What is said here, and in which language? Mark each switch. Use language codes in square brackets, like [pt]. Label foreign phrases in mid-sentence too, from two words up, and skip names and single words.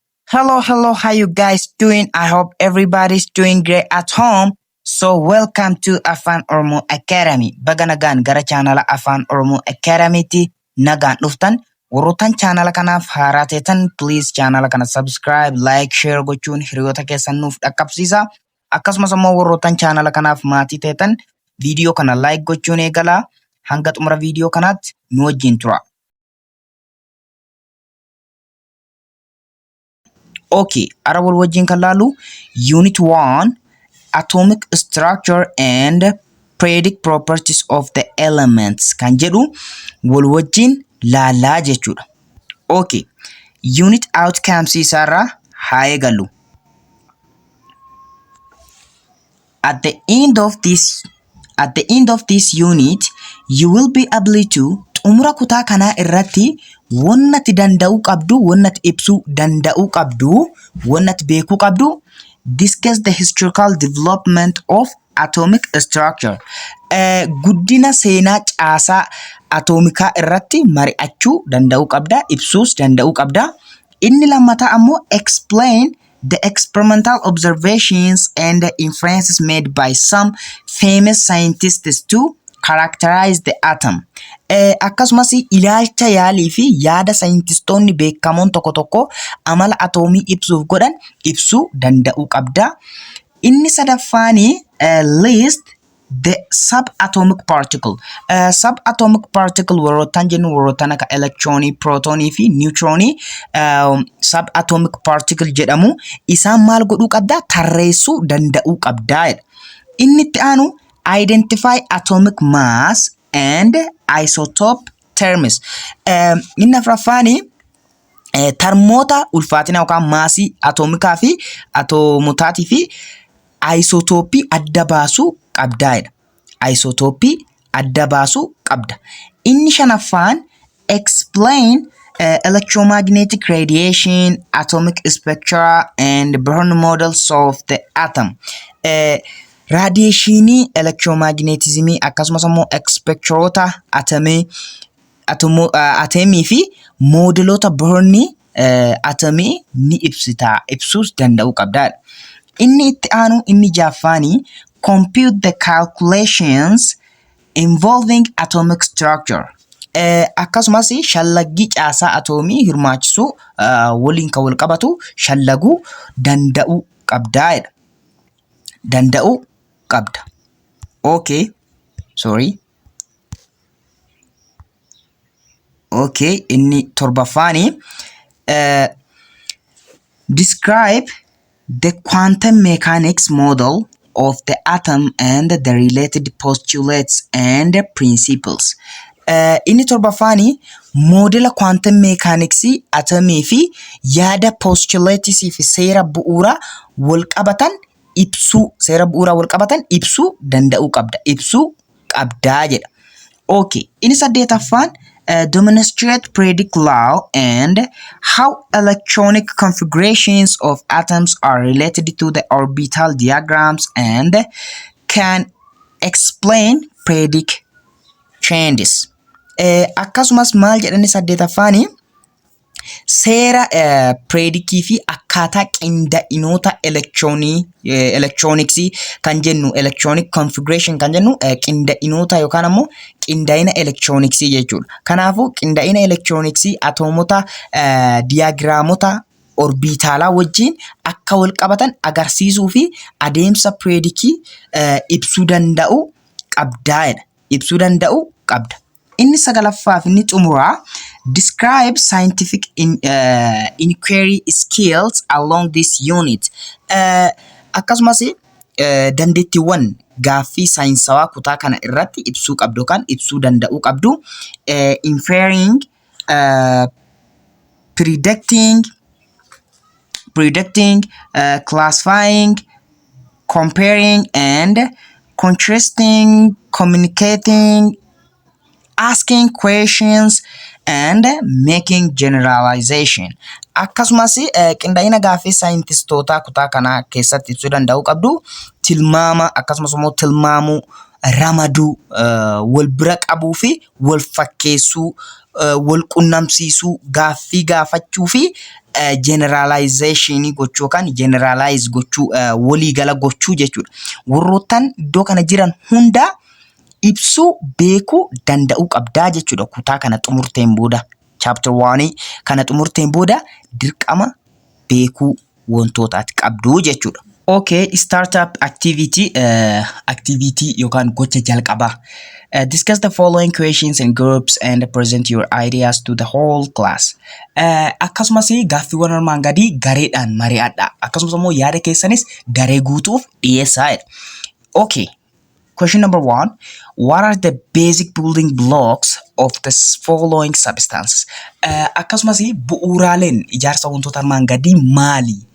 [en] Hello, how you guys doing? I hope everybody's doing great at home. So welcome to Afaan Oromoo Academy. [om] Baga nagaan gara chaanala Afaan Oromoo Academy ti nagaan dhuftan. Warroottan chaanala kanaaf haaraa teetan please chaanala kana [en] subscribe, like, share [om] gochuun hiriyoota keessan nuuf dhaqqabsiisa. Akkasumas immoo warroottan chaanala kanaaf maatii teetan viidiyoo kana like gochuun eegalaa. Hanga xumura viidiyoo kanaatti nu wajjin tura. Okay, ara wal wajjin kan laalu [en] Unit 1 Atomic Structure and Periodic Properties of the Elements [om] kan jedhu wal wajjin laalaa jechuudha. Okay, [en] unit outcomes [om] isaarraa haa eegallu. [en] At the end of this unit, you will be able to [om] xumura kutaa kanaa irratti wannati danda'uu qabdu, wannati ibsuu danda'uu qabdu, wannati beekuu qabdu, [en] discuss the historical development of atomic structure. [om] Guddina seenaa caasaa atoomikaa irratti mari'achuu danda'uu qabda, ibsuus danda'uu qabda. Inni lammataa ammoo [en] explain the experimental observations and the inferences made by some famous scientists to characterize the atom. [om] Akkasumas ilaalcha yaalii fi yaada saayintistoonni beekamoon tokko tokko amala atoomii ibsuuf godhan ibsuu danda'uu qabda. Inni sadaffaanii [en] list the subatomic particle. Subatomic particle [om] warroottan jennu warroottan akka electronii, protonii fi neutronii [en] subatomic particle [om] jedhamu. Isaan maal godhuu qabda? Tarreessuu danda'uu qabda. Inni itti aanu [en] identify atomic mass and isotope terms. [om] Inni afuraffaanii termoota ulfaatina yookaan maasii atoomikaa fi atomotaatii fi isotopii adda baasuu qabda. Isotopii adda baasuu qabda. Inni shanaffaan [en] explain electromagnetic radiation, atomic spectra and Bohr models of the atom. [om] Radiationii, electromagnetismii akkasumas immoo spectroota atomii fi modeloota Bohrni atomii ni ibsuus danda'uu qabda. Inni itti aanu inni jaffaanii [en] compute the calculations involving atomic structure. [om] Akkasumas shallaggii caasaa atomii hirmaachisuu waliin kan wal qabatu shallaguu danda'uu qabda. Danda'uu qabda. [en] Okay, sorry. Okay, [om] inni torbaffaanii [en] describe the quantum mechanics model of the atom and the related postulates and principles. [om] Inni torbaffaanii modela [en] quantum mechanics [om] atomii fi yaada postulates fi seera bu'uura wal qabatan ibsuu, seera bu'uura wal qabatan ibsuu danda'uu qabda. Ibsuu qabdaa jedha. [en] Okay, [om] inni saddeetaffaan [en] demonstrate periodic law and how electronic configurations of atoms are related to the orbital diagrams and can explain periodic changes. [om] Akkasumas maal jedhani saddeetaffaanii seera periodikii fi akkaataa qinda'inoota electronicsii kan jennu [en] electronic configuration [om] kan jennu qinda'inoota yookaan ammoo qinda'ina electronicsii jechuudha. Kanaafuu qinda'ina electronicsii atomota diagraamota orbitaalaa wajjin akka wal qabatan agarsiisuu fi adeemsa periodikii ibsuu danda'uu qabda. Ibsuu danda'uu qabda. Inni sagalaffaaf inni xumuraa [en] describe scientific inquiry skills along this unit. [om] Akkasumas dandeettiiwwan gaaffii saayinsawaa kutaa kana irratti ibsuu qabdu kan ibsuu danda'uu qabdu. [en] Inferring, predicting, classifying, comparing and contrasting, communicating, asking questions and making generalization. [om] Akkasumas qindaa'ina gaaffii saayintistoota kutaa kanaa keessatti ibsuu danda'uu qabdu. Tilmaama akkasumas immoo tilmaamuu ramaduu, wal bira qabuu fi wal fakkeessuu, wal qunnamsiisuu, gaaffii gaafachuu fi generalization gochuu yookaan generalize gochuu, waliigala gochuu jechuudha. Warroottan iddoo kana jiran hundaa ibsuu beekuu danda'uu qabdaa jechuudha. Kutaa kana xumurteen booda chapter 1 kana xumurteen booda dirqama beekuu wantootaati qabduu jechuudha. [en] Okay, startup activity, activity [om] yookaan gocha jalqabaa. [en] Discuss the following questions in groups and present your ideas to the whole class. [om] Akkasumas gaaffiiwwan armaan gadii gareedhaan mari'adhaa. Akkasumas immoo yaada keessanis garee guutuuf dhiyeessaa. [en] Okay. Question number 1. What are the basic building blocks of the following substances? [om] Akkasumas bu'uuraaleen ijaarsa wantoota armaan gadii maali?